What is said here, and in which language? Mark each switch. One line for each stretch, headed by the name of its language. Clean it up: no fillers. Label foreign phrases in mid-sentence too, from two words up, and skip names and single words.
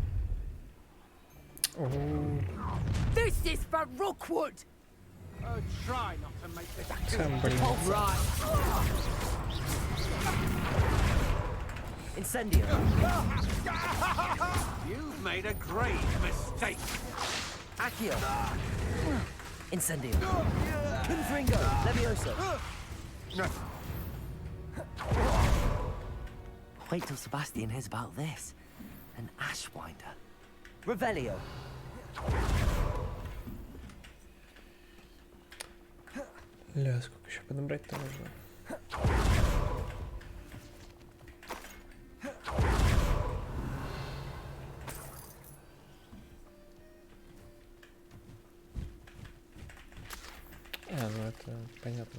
English: О, This is for Rookwood! Try not to make this
Ukrainian: це, блін.
English: Right. Incendio. You've made a grave mistake. Accio. Incendio. Confringo. Levioso. Wait till Sebastian hears about this. An Ashwinder. Revelio.
Russian: Ля, сколько еще подобрать-то нужно? Ну это понятно.